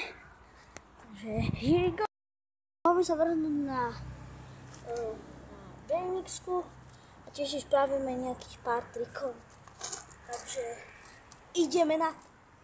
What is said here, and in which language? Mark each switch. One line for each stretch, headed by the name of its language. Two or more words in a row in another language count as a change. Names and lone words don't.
Slovak: Takže
English: here we go.
Slovak: Môžeme sa vrhnúť na BMX-ku a tiež si spravíme nejakých pár trikov. Takže ideme na to.